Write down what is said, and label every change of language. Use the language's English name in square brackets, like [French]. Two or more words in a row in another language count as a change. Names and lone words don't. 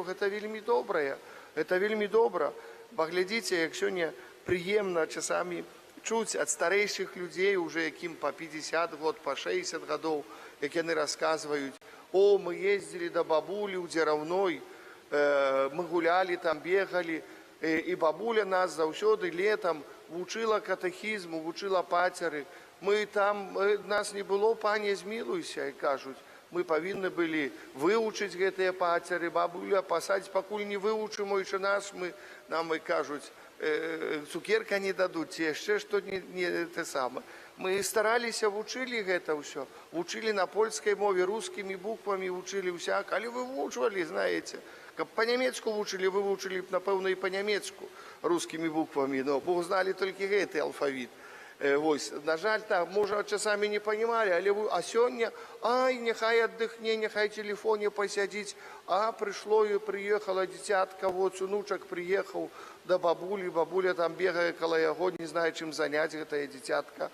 [Belarusian] Гэта вельмі добрае, гэта вельмі добра. Паглядзіце, як сёння прыемна часамі чуць ад старэйшых людзей, уже якім па 50 год, па 60 гадоў, як яны расказваюць: о, мы ездзілі да бабулі ў Дзераўной, мы гулялі там, бегалі, і бабуля нас заўсёды летам вучыла катэхізму, вучыла пацеры. Мы там, нас не было, пане, змілуйся, і кажуць, мы павінны былі вывучыць гэтыя пацеры, бабуля пасадзіць, пакуль не вывучым, [Polish] Ojcze nasz, [Belarusian] нам і кажуць, цукерка не дадуць, ці яшчэ што не те саме. Мы стараліся, вучылі гэта ўсё, вучылі на польскай мове, рускімі буквамі вучылі ўсяк, але вывучвалі, знаеце, каб па-нямецку вучылі, вывучылі б, напэўна, і па-нямецку рускімі буквамі, но бо зналі толькі гэты алфавіт. Вось, на жаль, так, можа, часамі не панімалі, але а сёння, ай, няхай аддыхне, няхай телефоне пасядзіць, а прыйшло і прыехала дзіцятка, вот, унучак прыехаў да бабулі, бабуля там бегае каля яго, не знае, чым заняць гэтае дзіцятка.